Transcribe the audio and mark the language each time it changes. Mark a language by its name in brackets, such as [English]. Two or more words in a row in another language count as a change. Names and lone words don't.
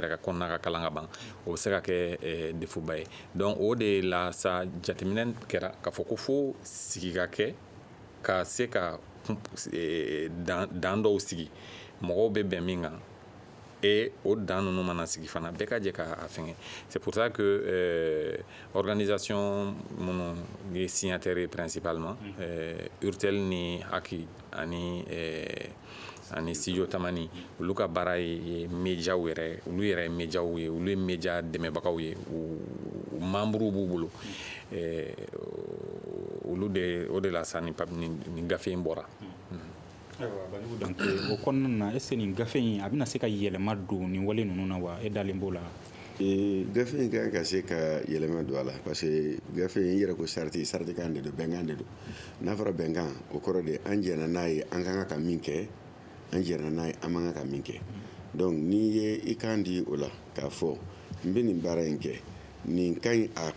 [Bambara] yɛrɛ ka kɔnɔna ka kalan ka ban o bɛ se ka kɛ defuba ye donc o de la sa jateminɛ kɛra k'a fɔ ko fo sigi ka kɛ ka se ka dan dɔw sigi mɔgɔw bɛ bɛn min kan et o dan ninnu mana sigi fana bɛɛ ka jɛ k'a fɛngɛ [French] c'est pour ça que [Bambara] organisation minnu ye [French] signataires principalement [Bambara] URTEL ni HAC ani studio Tamani olu ka baara ye médiaw yɛrɛ olu yɛrɛ ye médiaw ye olu ye média dɛmɛbagaw ye u membres b'u bolo olu de o de la sa ni gafe in bɔra. Ayiwa Banjugu Dante o kɔnɔna na [French] est-ce que [Bambara] nin gafe in a bɛna se ka yɛlɛma don nin wale ninnu na wa e dalen b'o la. Gafe in kan ka se ka yɛlɛma don a la [French] parce que [Bambara] gafe in yɛrɛ ko charte kan de don bɛnkan de don n'a fɔra bɛnkan o kɔrɔ de an jɛna n'a ye an kan ka min kɛ an jɛna n'a ye an man kan ka min kɛ donc n'i ye i kan di o la k'a fɔ n bɛ nin baara in kɛ nin ka ɲi